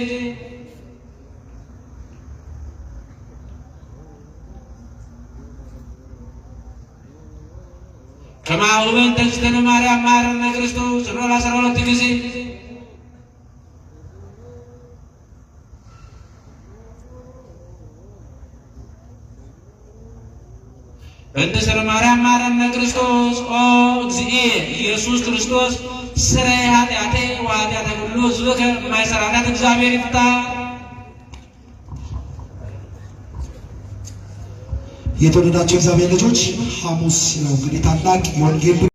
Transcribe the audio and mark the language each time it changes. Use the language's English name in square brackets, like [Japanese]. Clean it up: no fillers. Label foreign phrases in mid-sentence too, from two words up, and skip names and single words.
[Geez] ከማሁ በእንተ እግዝእትነ ማርያም መሐረነ ክርስቶስ [Amharic] በል 12 ጊዜ [Geez] በእንተ እግዝእትነ ማርያም መሐረነ ክርስቶስ ኦ እግዚእየ ኢየሱስ ክርስቶስ ስረይ ኃጢአቴ ወኃጢአተ ኩሉ ሕዝብከ [Amharic] የማይሠራ ኃጢአት እግዚአብሔር ይፍታ። የተወደዳቸው እግዚአብሔር ልጆች ሐሙስ ነው እንግዲህ ታላቅ የወንጌል